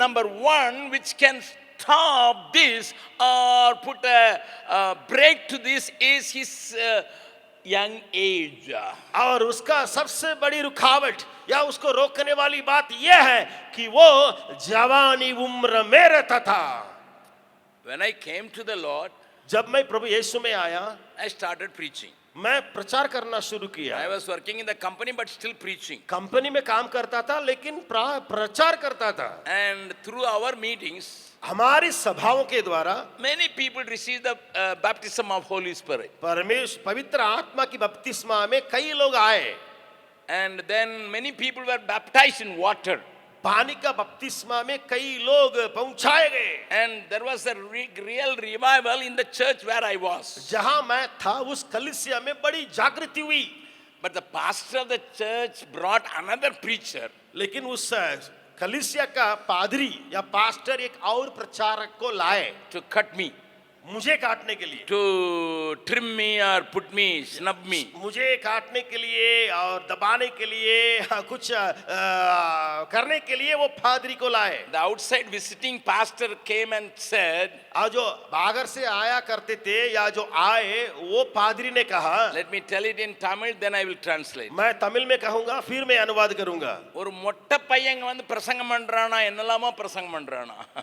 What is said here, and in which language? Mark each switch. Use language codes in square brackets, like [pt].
[en] Number one, which can stop this or put a break to this, is his young age. [hi] और उसका सबसे बड़ी रुकावट या उसको रोकने वाली बात यह है कि वो जवानी उम्र में रहता था। [en] When I came to the Lord, [hi] जब मैं प्रभु यीशु में आया, [en] I started preaching. [hi] मैं प्रचार करना शुरू किया। [en] I was working in the company but still preaching. [hi] Company में काम करता था लेकिन प्रचार करता था। [en] And through our meetings, [hi] हमारी सभाओं के द्वारा [en] many people received the baptism of Holy Spirit. [hi] परमेश्वर पवित्र आत्मा की बपतिस्मा में कई लोग आए। [en] And then many people were baptized in water. [hi] पानी का बपतिस्मा में कई लोग पहुंचाए गए। [en] And there was a real revival in the church where I was. [hi] जहां मैं था उस कलीसिया में बड़ी जागृति हुई। [en] But the pastor of the church brought another preacher. [hi] लेकिन उस कलीसिया का पादरी या पास्टर एक और प्रचारक को लाए [en] To cut me, [hi] मुझे काटने के लिए, [en] to trim me or put me, snub me. [hi] मुझे काटने के लिए और दबाने के लिए, कुछ करने के लिए वो पादरी को लाए। [en] The outside visiting pastor came and said, [hi] और जो बाहर से आया करते थे या जो आए वो पादरी ने कहा, [en] let me tell it in Tamil, then I will translate. [hi] मैं तमिल में कहूंगा फिर मैं अनुवाद करूंगा। [ta] ஒரு மொட்டை பையங்க வந்து பிரசங்கம் பண்றானா, என்னலாமோ பிரசங்கம் பண்றானா.